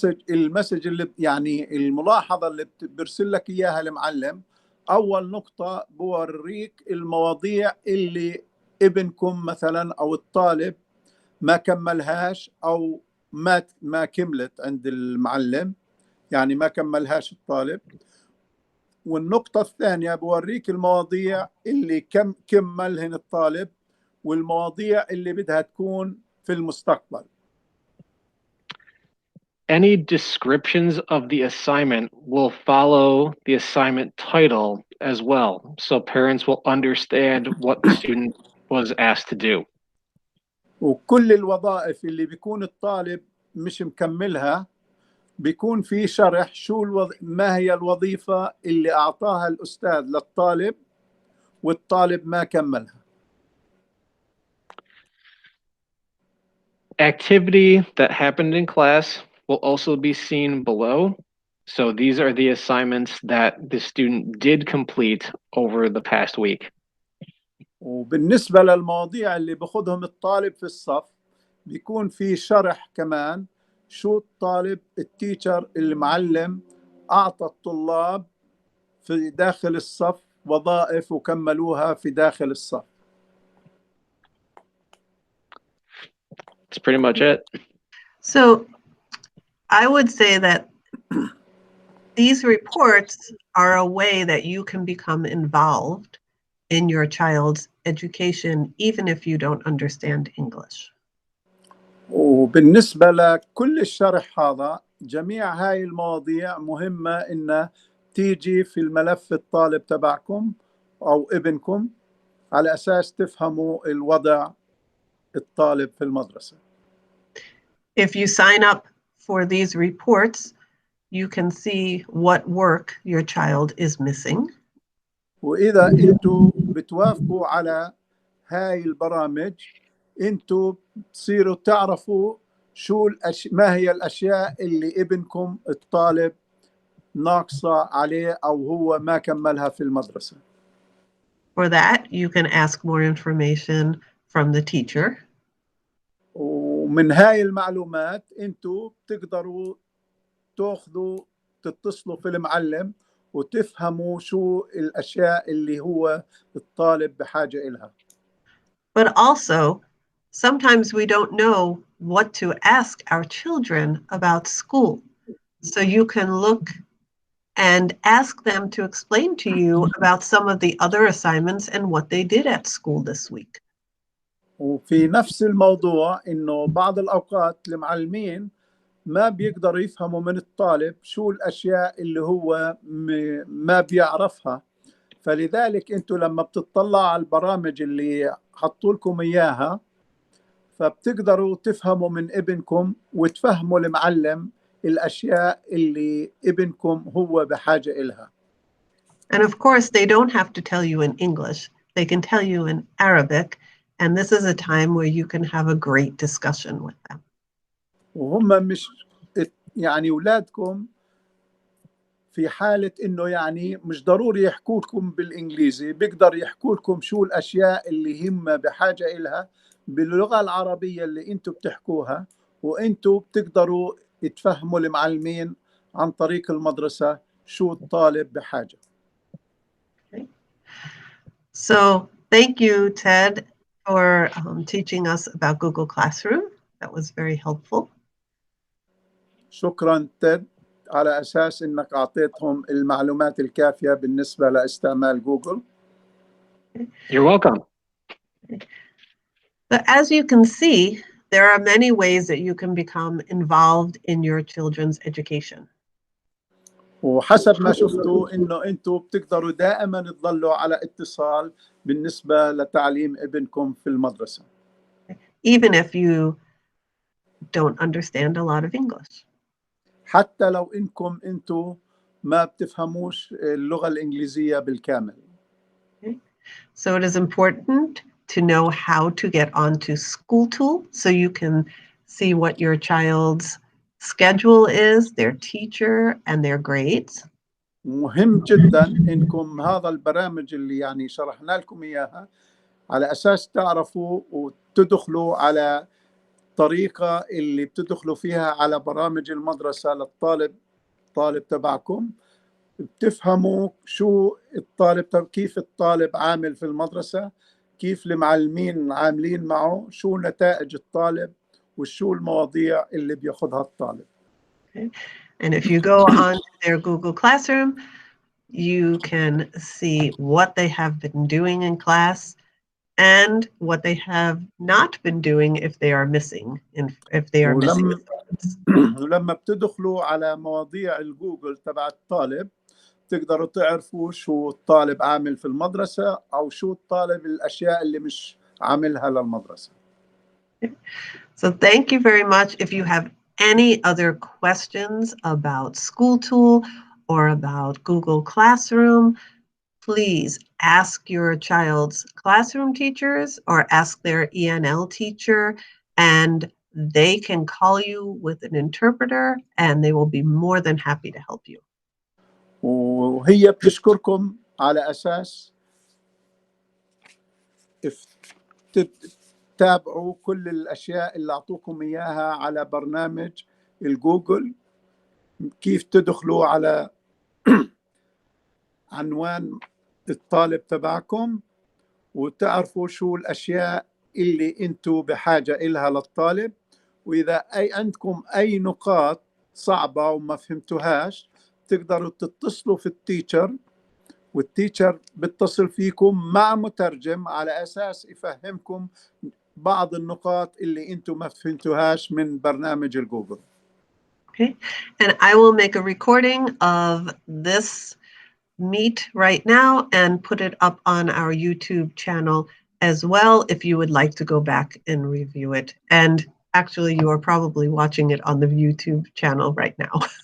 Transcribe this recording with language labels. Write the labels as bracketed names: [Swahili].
[Arabic] المسج اللي يعني الملاحظة اللي برسل لك إياها المعلم، أول نقطة بوريك المواضيع اللي ابنكم مثلا أو الطالب ما كملهاش أو ما كملت عند المعلم، يعني ما كملهاش الطالب. والنقطة الثانية بوريك المواضيع اللي كملهن الطالب والمواضيع اللي بدها تكون في المستقبل. [English] Any descriptions of the assignment will follow the assignment title as well, so parents will understand what the student was asked to do. [Arabic] وكل الوظائف اللي بيكون الطالب مش مكملها بيكون في شرح ما هي الوظيفة اللي أعطاها الأستاذ للطالب والطالب ما كملها. [English] Activity that happened in class will also be seen below. So these are the assignments that the student did complete over the past week. [Arabic] وبالنسبة للمواضيع اللي بأخذهم الطالب في الصف بيكون في شرح كمان شو الطالب التيتشر المعلم أعطى الطلاب في داخل الصف وظائف وكملوها في داخل الصف. [English] That's pretty much it. So I would say that these reports are a way that you can become involved in your child's education, even if you don't understand English. [Arabic] وبالنسبة لكل الشرح هذا، جميع هاي المواضيع مهمة إنها تيجي في الملف الطالب تبعكم أو ابنكم على أساس تفهموا الوضع الطالب في المدرسة. [English] If you sign up for these reports, you can see what work your child is missing. [Arabic] وإذا أنتوا بتوافقوا على هاي البرامج أنتوا تصيروا تعرفوا ما هي الأشياء اللي ابنكم الطالب ناقصة عليه أو هو ما كملها في المدرسة. [English] For that, you can ask more information from the teacher. [Arabic] ومن هاي المعلومات أنتوا بتقدروا تتصلوا في المعلم وتفهموا شو الأشياء اللي هو الطالب بحاجة إلها. [English] But also, sometimes we don't know what to ask our children about school. So you can look and ask them to explain to you about some of the other assignments and what they did at school this week. [Arabic] وفي نفس الموضوع إنه بعض الأوقات المعلمين ما بيقدروا يفهموا من الطالب شو الأشياء اللي هو ما بيعرفها، فلذلك أنتوا لما بتطلعوا على البرامج اللي حطوا لكم إياها فبتقدروا تفهموا من ابنكم وتفهموا المعلم الأشياء اللي ابنكم هو بحاجة إلها. [English] And of course, they don't have to tell you in English. They can tell you in Arabic. And this is a time where you can have a great discussion with them. [Arabic] وهم مش يعني أولادكم في حالة إنه يعني مش ضروري يحكوا لكم بالإنجليزي، بيقدر يحكوا لكم شو الأشياء اللي هم بحاجة إلها باللغة العربية اللي أنتوا بتحكوها، وأنتوا بتقدروا تفهموا المعلمين عن طريق المدرسة شو الطالب بحاجة. [English] Okay. So thank you, Ted, for teaching us about Google Classroom. That was very helpful. [Arabic] شكرا تيد على أساس إنك أعطيتهم المعلومات الكافية بالنسبة لاستعمال جوجل. [English] You're welcome. So as you can see, there are many ways that you can become involved in your children's education. [Arabic] وحسب ما شفتوا إنه أنتوا بتقدروا دائما تضلوا على اتصال بالنسبة لتعليم ابنكم في المدرسة. [English] Even if you don't understand a lot of English. [Arabic] حتى لو إنكم أنتوا ما بتفهموش اللغة الإنجليزية بالكامل. [English] Okay. So it is important to know how to get onto School Tool so you can see what your child's schedule is, their teacher, and their grades. [Arabic] مهم جدا إنكم هذا البرامج اللي يعني شرحنا لكم إياها على أساس تعرفوا وتدخلوا على طريقة اللي بتدخلوا فيها على برامج المدرسة للطالب تبعكم، بتفهموا شو الطالب كيف الطالب عامل في المدرسة، كيف المعلمين عاملين معه، شو نتائج الطالب وشو المواضيع اللي بياخدها الطالب. [English] Okay. And if you go on to their Google Classroom, you can see what they have been doing in class and what they have not been doing if they are missing, if they are missing assignments. [Arabic] ولما بتدخلوا على مواضيع الجوجل تبع الطالب تقدروا تعرفوا شو الطالب عامل في المدرسة أو شو الطالب الأشياء اللي مش عاملها للمدرسة. [English] So thank you very much. If you have any other questions about School Tool or about Google Classroom, please ask your child's classroom teachers or ask their ENL teacher, and they can call you with an interpreter and they will be more than happy to help you. [Arabic] وهي بتشكركم على أساس تتابعوا كل الأشياء اللي أعطوكم إياها على برنامج الجوجل، كيف تدخلوا على عنوان الطالب تبعكم وتعرفوا شو الأشياء اللي أنتوا بحاجة إلها للطالب، وإذا عندكم أي نقاط صعبة وما فهمتوهاش تقدروا تتصلوا في التيتشر والتيتشر بيتصل فيكم مع مترجم على أساس يفهمكم بعض النقاط اللي أنتم ما فهمتوهاش من برنامج الجوجل. [English] Okay, and I will make a recording of this meet right now and put it up on our YouTube channel as well if you would like to go back and review it. And actually, you are probably watching it on the YouTube channel right now.